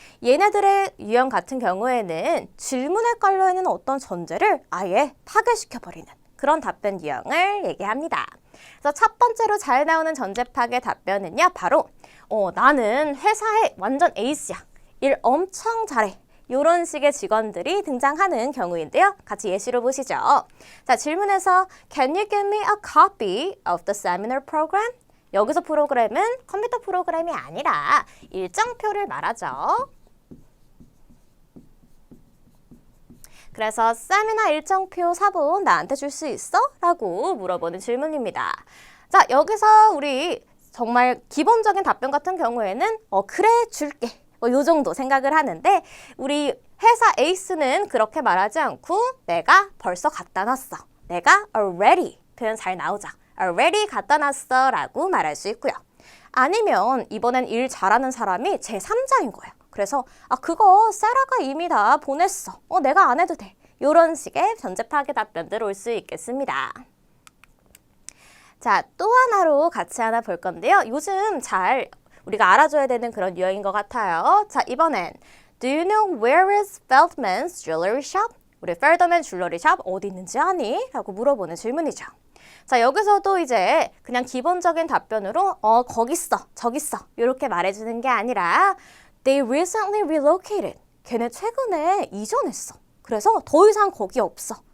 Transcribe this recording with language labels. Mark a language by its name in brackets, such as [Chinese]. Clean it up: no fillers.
[Korean] 얘네들의 유형 같은 경우에는 질문에 깔려있는 어떤 전제를 아예 파괴시켜버리는 그런 답변 유형을 얘기합니다. 그래서 첫 번째로 잘 나오는 전제 파악의 답변은요. 바로 나는 회사에 완전 에이스야. 일 엄청 잘해. 이런 식의 직원들이 등장하는 경우인데요. 같이 예시로 보시죠. 자, 질문에서 [English] Can you give me a copy of the seminar program? [Korean] 여기서 프로그램은 컴퓨터 프로그램이 아니라 일정표를 말하죠. 그래서 세미나 일정표 사본 나한테 줄 수 있어? 라고 물어보는 질문입니다. 자, 여기서 우리 정말 기본적인 답변 같은 경우에는 그래 줄게. 요 정도 생각을 하는데 우리 회사 에이스는 그렇게 말하지 않고 내가 벌써 갖다 놨어. 내가 already 표현 잘 나오죠. already 갖다 놨어 라고 말할 수 있고요. 아니면 이번엔 일 잘하는 사람이 제3자인 거예요. 그래서 그거 세라가 이미 다 보냈어. 내가 안 해도 돼. 이런 식의 전제 파악의 답변들 올 수 있겠습니다. 자, 또 하나로 같이 하나 볼 건데요. 요즘 잘 우리가 알아줘야 되는 그런 유형인 것 같아요. 자, 이번엔 [English] Do you know where is Feldman's jewelry shop? [Korean] 우리 Feldman 줄러리 샵 어디 있는지 아니? 라고 물어보는 질문이죠. 자, 여기서도 이제 그냥 기본적인 답변으로 거기 있어, 저기 있어 이렇게 말해주는 게 아니라 [English] They recently relocated. [Korean] 걔네 최근에 이전했어. 그래서 더 이상 거기 없어.